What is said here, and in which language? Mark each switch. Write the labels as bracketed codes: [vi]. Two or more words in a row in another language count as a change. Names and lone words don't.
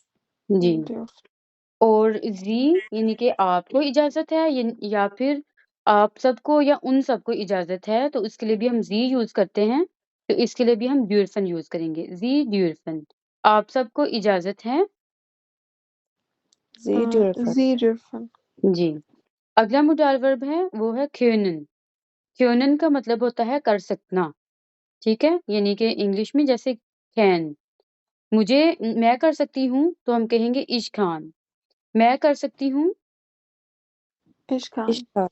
[hi] जी। [de] Dürft. [hi] और जी यानी कि आपको इजाजत है या फिर आप सबको या उन सबको इजाजत है तो उसके लिए भी हम जी यूज करते हैं, तो इसके लिए भी हम ड्यूरफन यूज करेंगे, [de] Sie dürfen. [hi] आप सबको इजाजत है। [de] Sie dürfen. Sie dürfen. [hi] जी। अगला [en] modal verb [hi] है वो है क्यूनन। क्यूनन का मतलब होता है कर सकना, ठीक है, यानी कि इंग्लिश में जैसे कैन। मुझे मैं कर सकती हूँ तो हम कहेंगे [de] ich kann, [hi] मैं कर सकती हूँ। [de] Ich kann.